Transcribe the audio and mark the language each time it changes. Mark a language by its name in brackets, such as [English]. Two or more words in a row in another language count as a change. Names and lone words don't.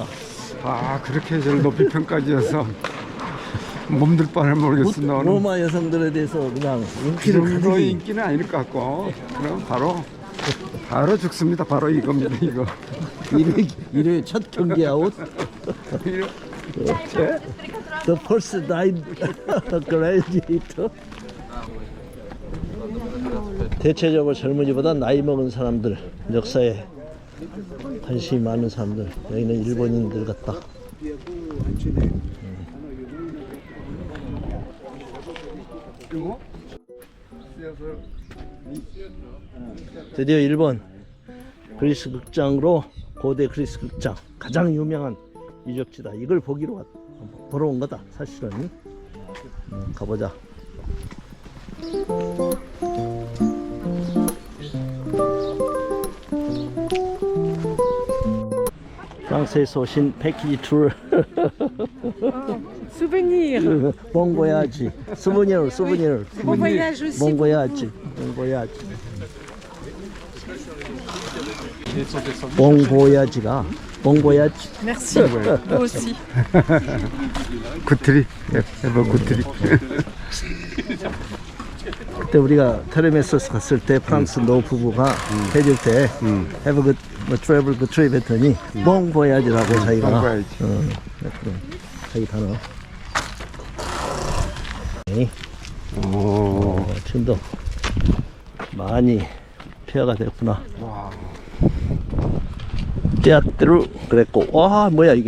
[Korean] 아 그렇게 저를 높이 평가지어서 몸들 바를 모르겠어. 너는 로마 여성들에 대해서 그냥 그 인기를 정도의 가지기. 인기는 아닐 것 같고 그럼 바로 죽습니다. 바로 이겁니다. 이거. 1회 첫 경기 아웃. [English] The first died gladiator. [Korean] 대체적으로 젊은이보다 나이 먹은 사람들, 역사에 관심이 많은 사람들. 여기는 일본인들 같다. 드디어 일본 그리스 극장으로 고대 그리스 극장 가장 유명한 유적지다. 이걸 보기로 보러 온 거다. 사실은 가보자. 프랑스에서 오신 패키지 투어. [French] Souvenir. Bon voyage. Souvenir. Bon voyage aussi. Bon voyage. Bon voyage. Bon voyage가 Bon voyage. Merci. Vous aussi. [Korean] 굿트리. 해봐 굿트리. 그때 우리가 테르메소스 갔을 때 프랑스 노 부부가 해줄 때 [English] Have a good travel, good trip [Korean] 했더니 [French] Bon voyage [Korean] 라고 자기가 [French] Bon voyage. [Korean] 자기 단어. 오. 지금도 많이 폐허가 됐구나. 와. 떼아떼루 그랬고. 와 뭐야 이게?